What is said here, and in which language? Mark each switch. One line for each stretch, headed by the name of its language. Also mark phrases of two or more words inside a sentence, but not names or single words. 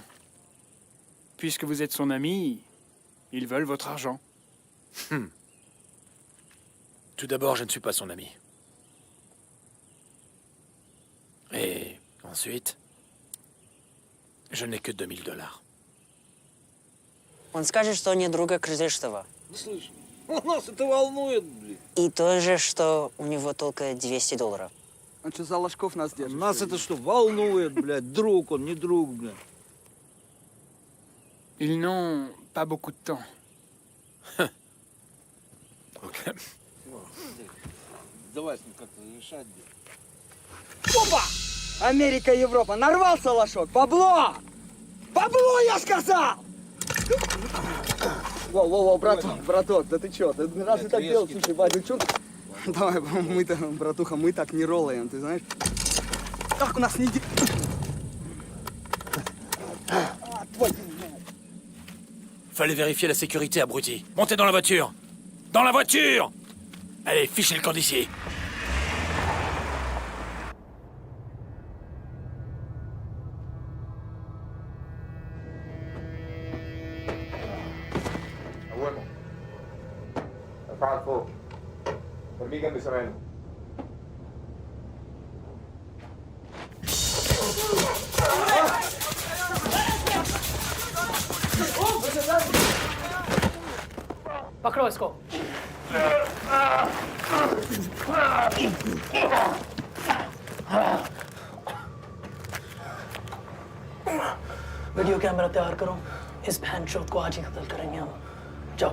French: Puisque vous êtes son ami, ils veulent votre argent. Tout d'abord, je ne suis pas son ami. Et ensuite, je n'ai que $2000.
Russian: Он скажет, что не друга Крыжистова. Слышь, нас это волнует, блин. И тоже, что у него только $200. Он что, за ложков нас держит? Нас это что, волнует, блядь? Друг он, не друг, блядь.
French: Ils n'ont pas beaucoup de temps.
Russian: Давай с ним как-то решать. Опа! Америка, Европа, нарвался лошок! Бабло! Бабло, я сказал! Воу, браток, да ты чё? Ты разве так делал? Слушай, Вадь, ну чё? Давай, мы-то, братуха, мы так не роллаем, ты знаешь? Так у нас не...
French: Fallait vérifier la sécurité, abruti. Montez dans la voiture. Dans la voiture! Allez, fichez le camp d'ici.
Arabic: ارفع لفوق ارميه جنب سمانه
Hindi: पकड़ो इसको वीडियो कैमरा तैयार करो इस बहन चौथ को आज ही कत्ल करेंगे हम जाओ